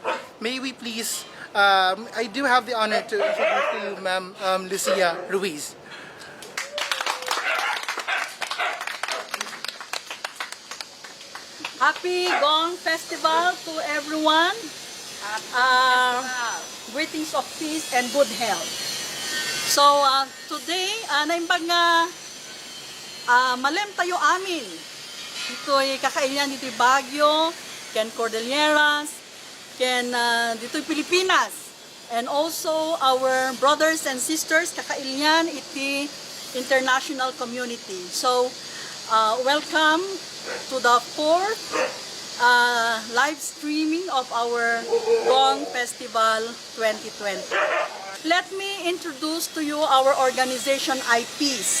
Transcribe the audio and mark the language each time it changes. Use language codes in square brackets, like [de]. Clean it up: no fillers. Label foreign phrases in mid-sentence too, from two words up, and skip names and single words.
[en] May we please, I do have the honor to introduce to you, Ma'am Lucia Ruiz. Happy Gong Festival to everyone. Greetings of peace and good health. So today, [ilo] naimbag nga malem tayo amin. Dito'y kakainan, dito'y Baguio, ken Cordilleras, ken dito'y Pilipinas. [en] and also our brothers and sisters [ilo] kakailyan iti [en] international community. So welcome to the fourth live streaming of our Gong Festival 2020. Let me introduce to you our organization IPEACE.